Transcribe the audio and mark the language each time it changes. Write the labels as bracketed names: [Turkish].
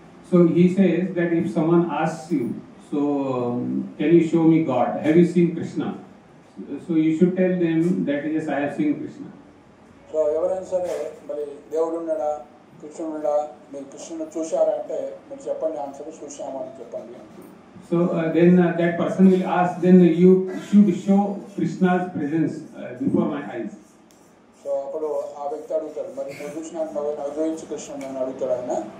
[English] So he says that if someone asks you, so can you show me God? Have you seen Krishna? So you should tell them that yes, I have seen Krishna. [Telugu] So ఎవరైనా సరే మరి దేవుడు ఉన్నాడా, కృష్ణుడు ఉన్నాడా, మీరు కృష్ణుడు చూశారా అంటే మీరు చెప్పండి, ఆన్సర్ చూశామని చెప్పండి. [English] So then that person will ask, then you should show Krishna's presence before my eyes. [Telugu] So అప్పుడు ఆ వ్యక్తి అడుగుతాడు, మరి నువ్వు చూసినాక నువ్వు చూపించు కృష్ణుని అని అడుగుతాడు ఆయన.